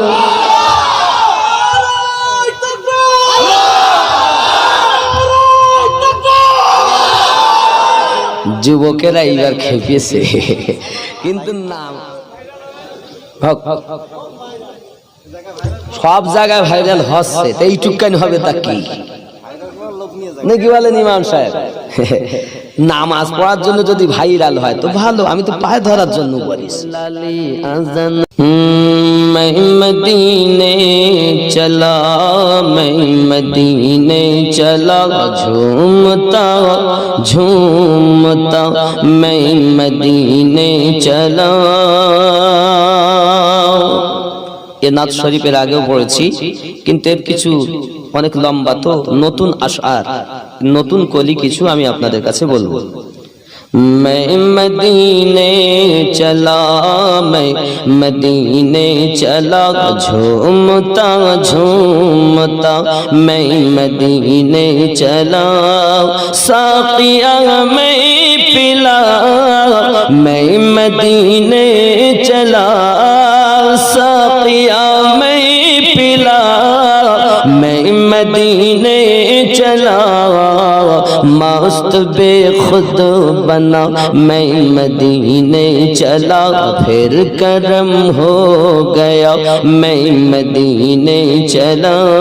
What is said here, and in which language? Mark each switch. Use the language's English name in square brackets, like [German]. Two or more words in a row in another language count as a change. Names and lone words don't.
[Bangla] যুবকেরা এইবার খেপিয়েছে কিন্তু নাম সব জায়গায় ভাইরাল হচ্ছে এইটুকানি হবে তা কি নাকি বলেন ইমাম সাহেব নামাজ পড়ার জন্য যদি ভাইরাল হয় তো ভালো আমি তো পায়ে ধরার জন্য বলিস [Urdu] میں مدینے چلا میں مدینے چلا جھومتا جھومتا میں مدینے چلا [Bangla] এ নাত শরীফের আগেও পড়েছি কিন্তু এর কিছু অনেক লম্বা তো নতুন আশআর নতুন কলি কিছু আমি আপনাদের কাছে বলবো [Urdu] میں مدینے چلا میں مدینے چلا جھومتا جھومتا میں مدینے چلا ساقیا میں پلا میں مدینے چلا ساقیا میں پلا میں مدینے چلا مست بیخود بنا میں مدینے چلا پھر کرم ہو گیا میں مدینے چلا